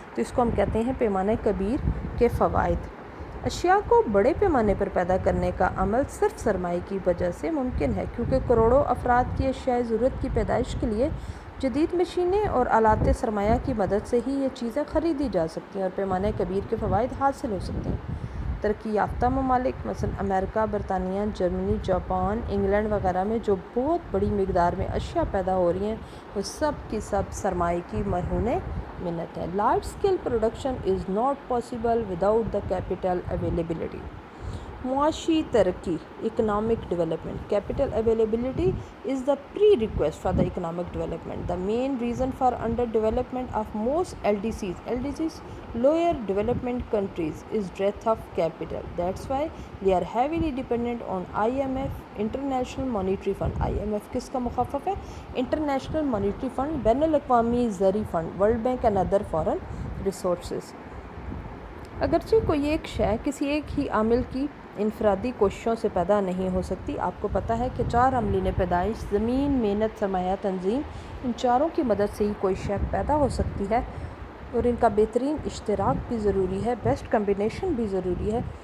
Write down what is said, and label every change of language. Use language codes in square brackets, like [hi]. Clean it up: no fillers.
[ur] تو اس کو ہم کہتے ہیں پیمانہ کبیر کے فوائد. اشیاء کو بڑے پیمانے پر پیدا کرنے کا عمل صرف سرمائے کی وجہ سے ممکن ہے، کیونکہ کروڑوں افراد کی اشیاء ضرورت کی پیدائش کے لیے جدید مشینیں اور آلات سرمایہ کی مدد سے ہی یہ چیزیں خریدی جا سکتی ہیں اور پیمانہ کبیر کے فوائد حاصل ہو سکتے ہیں. ترقی یافتہ ممالک مثلا امریکہ، برطانیہ، جرمنی، جاپان، انگلینڈ وغیرہ میں جو بہت بڑی مقدار میں اشیاء پیدا ہو رہی ہیں وہ سب کی سب سرمائے کی مرہون منت ہے. [en] Large scale production is not possible without the capital availability. [ur] معاشی ترقی، [en] Economic development. Capital availability is the prerequisite for the economic development. The main reason for underdevelopment of most LDCs lower development countries is dearth of capital. That's why they are heavily dependent on IMF, International Monetary Fund. [ur] IMF کس کا مخفف ہے؟ International Monetary Fund، بین الاقوامی زرعی fund, world bank [en] and other foreign resources. [ur] اگرچہ کوئی ایک شے کسی ایک ہی عامل کی انفرادی کوششوں سے پیدا نہیں ہو سکتی. آپ کو پتہ ہے کہ 4 عاملین پیدائش، زمین، محنت، سرمایہ، تنظیم، ان چاروں کی مدد سے ہی کوئی شے پیدا ہو سکتی ہے اور ان کا بہترین اشتراک بھی ضروری ہے، بیسٹ کمبینیشن بھی ضروری ہے.